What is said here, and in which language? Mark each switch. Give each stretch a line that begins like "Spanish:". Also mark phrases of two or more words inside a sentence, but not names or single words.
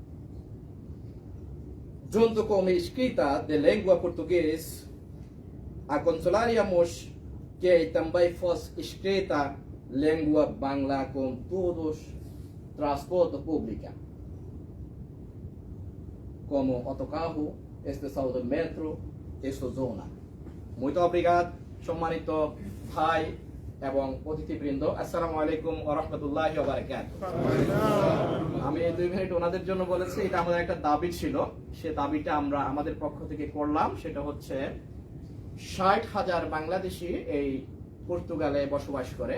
Portuguese: Junto com a escrita de língua portuguesa, aconselharíamos que também fosse escrita língua bangla com todos transporte público, como autocarro, estação de metro, esta zona. Muito obrigado,
Bangla: সম্মানিত ভাই এবং অতিথিবৃন্দ,
Arabic: السلام عليكم ورحمة الله وبركاته.
Bangla: আমি 2 মিনিট ওনাদের জন্য বলেছি, এটা আমাদের একটা দাবি ছিল, সে দাবিটা আমরা আমাদের পক্ষ থেকে করলাম। সেটা হচ্ছে 60,000 বাংলাদেশি এই পর্তুগালে বসবাস করে।